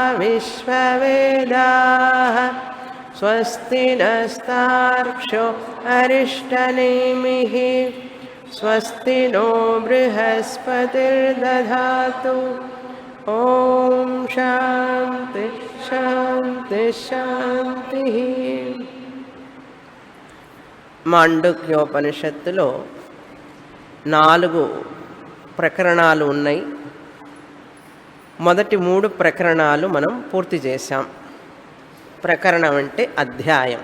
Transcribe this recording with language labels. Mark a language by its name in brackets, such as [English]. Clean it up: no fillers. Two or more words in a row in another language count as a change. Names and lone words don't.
[Sanskrit] विश्ववेदाः स्वस्ति नस्तार्क्ष्यो अरिष्टनेमिः स्वस्ति नो बृहस्पतिर्दधातु ओम शांति शांति शांति। [Telugu] మాండుక్యోపనిషత్తులో 4 ప్రకరణాలు ఉన్నాయి. మొదటి 3 ప్రకరణాలు మనం పూర్తి చేశాం. ప్రకరణం అంటే అధ్యాయం.